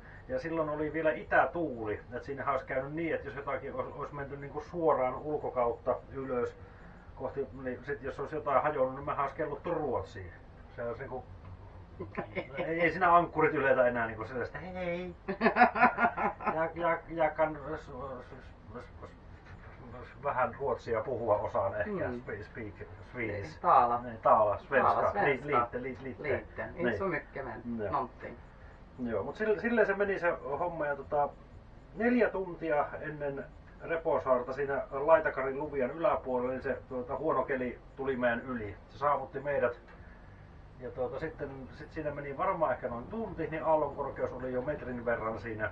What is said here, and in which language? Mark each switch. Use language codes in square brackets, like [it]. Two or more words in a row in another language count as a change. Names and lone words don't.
[fi] Ja silloin oli vielä itätuuli, että siinähän olisi käynyt niin, että jos jotakin olisi menty niin kuin suoraan ulkokautta ylös kohti, niin sit jos olisi jotain hajonnut, niin mehän olisi kelluttu Ruotsiin. Se olisi niin kuin, ei siinä ankkurit yletä enää niin kuin sellaista, hei, [sv] jag kan [fi] vähän ruotsia puhua osaan ehkä, [en] speak Swedish. [sv] Tala, svenska, lite. Inte så mycket men någonting. [fi] Joo, mutta silleen se meni se homma ja 4 tuntia ennen Reposaarta siinä Laitakarin Luvian yläpuolella, niin se huono keli tuli meidän yli. Se saavutti meidät ja sitten siinä meni varmaan ehkä noin tunti, niin aallonkorkeus oli jo metrin verran siinä.